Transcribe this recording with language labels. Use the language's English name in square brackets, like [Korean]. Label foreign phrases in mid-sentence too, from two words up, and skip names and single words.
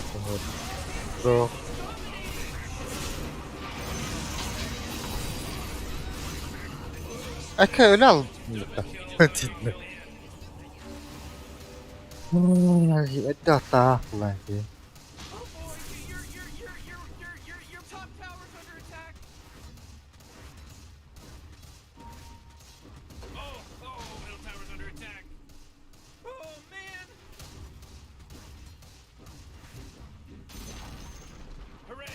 [Russian] Бро. [Turkish] Aka öyle aldım. Cidden. Hadi hatta lan ki. [English] Oh boy, your top tower's under attack. Oh, middle tower's under attack. Oh man. Hooray!